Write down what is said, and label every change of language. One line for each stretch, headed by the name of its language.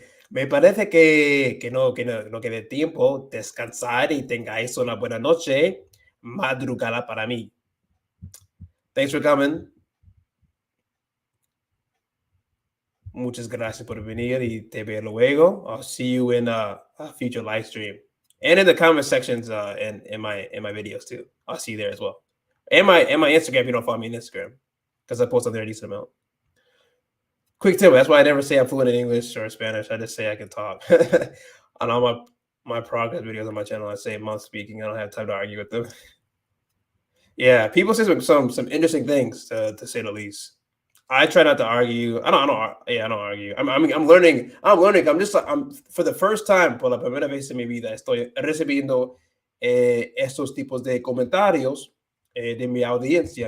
Spanish: Me parece que no quede tiempo descansar y tengáis una buena noche madrugada para mí.
English: Thanks for coming.
Spanish: Muchas gracias por venir y te veo luego.
English: I'll see you in a future live stream and in the comment sections in my videos too. I'll see you there as well. And my Instagram if you don't follow me on Instagram because I post on there a decent amount. Quick tip. That's why I never say I'm fluent in English or Spanish. I just say I can talk. On all my progress videos on my channel, I say I'm speaking. I don't have time to argue with them. Yeah, people say some interesting things to say the least. I try not to argue. I don't argue. I'm learning. I'm for the first time,
Spanish: por la primera vez en mi vida, estoy recibiendo estos tipos de comentarios de mi audiencia.